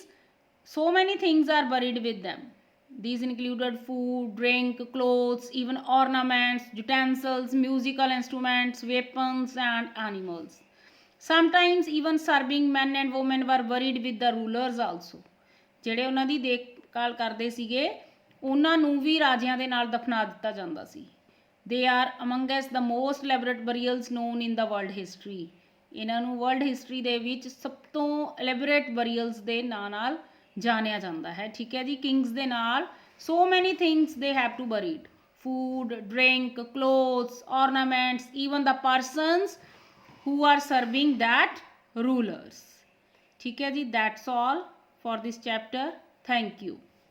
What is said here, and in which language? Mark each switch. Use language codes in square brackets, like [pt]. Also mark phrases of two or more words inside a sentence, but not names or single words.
[en] So many things are buried with them. These included food, drink, clothes, even ornaments, utensils, musical instruments, weapons and animals. Sometimes even serving men and women were buried with the rulers also. [pa] ਜਿਹੜੇ ਉਹਨਾਂ ਦੀ ਦੇਖਭਾਲ ਕਰਦੇ ਸੀਗੇ ਉਹਨਾਂ ਨੂੰ ਵੀ ਰਾਜਿਆਂ ਦੇ ਨਾਲ ਦਫਨਾ ਦਿੱਤਾ ਜਾਂਦਾ ਸੀ. [en] They are amongst the most elaborate burials known in the world history. [pa] ਇਹਨਾਂ ਨੂੰ [en] world history [pa] ਦੇ ਵਿੱਚ ਸਭ ਤੋਂ [en] elaborate burials [pa] ਦੇ ਨਾਂ ਨਾਲ ਜਾਣਿਆ ਜਾਂਦਾ ਹੈ. ਠੀਕ ਹੈ ਜੀ. [en] kings [pa] ਦੇ ਨਾਲ [en] so many things they have to buried. Food, drink, clothes, ornaments, even the persons who are serving that rulers. [hi] ठीक है जी. [en] That's all for this chapter. Thank you.